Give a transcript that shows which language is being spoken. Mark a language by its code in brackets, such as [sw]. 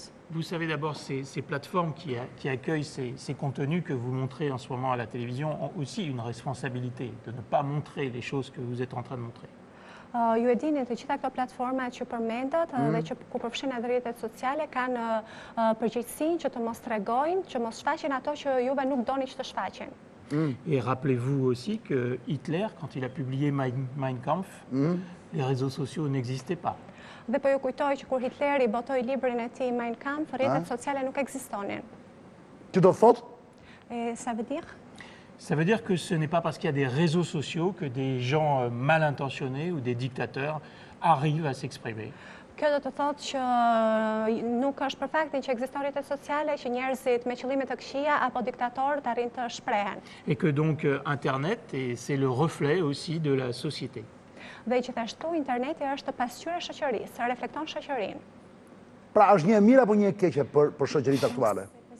[fr] Vous savez d'abord, ces plateformes qui accueillent ces contenus que vous montrez en ce moment à la télévision ont aussi une responsabilité de ne pas montrer les choses que vous êtes en train de montrer. [sq] Ju e dini, të gjitha këto platforma që përmendët dhe që ku përfshin edhe rrjetet sociale kanë përgjegjësinë që të mos tregojnë, që mos shfaqin ato që juve nuk doni që të shfaqin. [fr] Et rappelez-vous aussi que Hitler, quand il a publié Mein Kampf, les réseaux sociaux n'existaient pas. [sq] Dhe po ju kujtoj që kur Hitleri botoi librin e tij Mein Kampf, rrjetet sociale nuk ekzistonin. Që do thot? [fr] Ça veut dire? Ça veut dire que ce n'est pas parce qu'il y a des réseaux sociaux que des gens mal intentionnés ou des dictateurs arrivent à s'exprimer. [sq] Kjo do të thotë që nuk është për faktin që ekziston rrjetet sociale që njerëzit me qëllime të këqija apo diktatorët arrin të shprehen. [fr] Et que donc Internet, c'est le reflet aussi de la société. [sq] Dhe gjithashtu interneti është pasqyrë e shoqërisë, reflekton shoqërinë. Pra është një e mirë apo një e keqe për shoqëritë aktuale?